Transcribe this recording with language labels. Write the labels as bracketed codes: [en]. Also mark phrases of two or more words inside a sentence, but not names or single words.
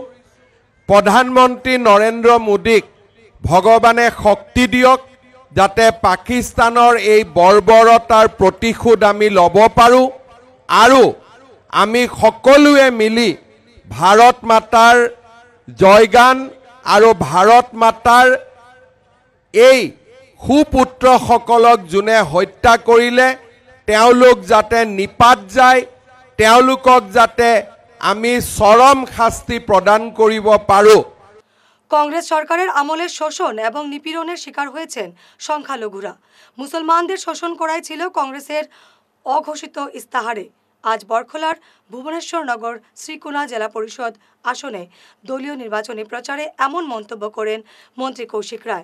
[as] প্ৰধানমন্ত্ৰী নৰেন্দ্ৰ মোদীক ভগৱানে শক্তি দিয়ক, যাতে পাকিস্তানৰ এই বৰ্বৰতাৰ প্ৰতিশোধ আমি ল'ব পাৰোঁ, আৰু আমি সকলোৱে মিলি ভাৰত মাতাৰ জয়গান আৰু ভাৰত মাতাৰ এই সুপুত্ৰসকলক যোনে হত্যা কৰিলে তেওঁলোক যাতে নিপাত যায়, তেওঁলোকক যাতে আমি চৰম শাস্তি প্রদান করিব পারো। [bn] কংগ্রেস সরকারের আমলে শোষণ এবং নিপীড়নের শিকার হয়েছেন সংখ্যালঘুরা। মুসলমানদের শোষণ করাই ছিল কংগ্রেসের অঘোষিত ইস্তাহারে। আজ বরখলার ভুবনেশ্বর নগর শ্রীকোনা জেলা পরিষদ আসনে দলীয় নির্বাচনী প্রচারে এমন মন্তব্য করেন মন্ত্রী কৌশিক রায়।